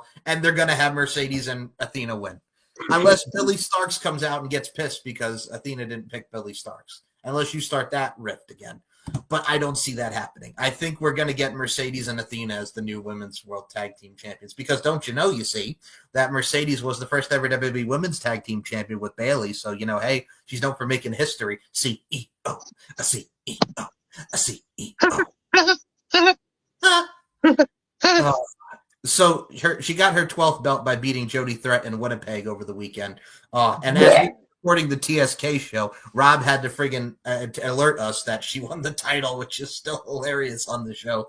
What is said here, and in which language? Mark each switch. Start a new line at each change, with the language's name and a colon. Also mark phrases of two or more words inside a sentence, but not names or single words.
English: And they're going to have Mercedes and Athena win. Unless Billy Starks comes out and gets pissed because Athena didn't pick Billy Starks. Unless you start that rift again. But I don't see that happening. I think we're going to get Mercedes and Athena as the new Women's World Tag Team Champions. Because don't you know, you see, that Mercedes was the first ever WWE Women's Tag Team Champion with Bayley. So, you know, hey, she's known for making history. C-E-O, a C-E-O, a C-E-O. So she got her 12th belt by beating Jody Threat in Winnipeg over the weekend. And as we recording the TSK show, Rob had to friggin' alert us that she won the title, which is still hilarious on the show.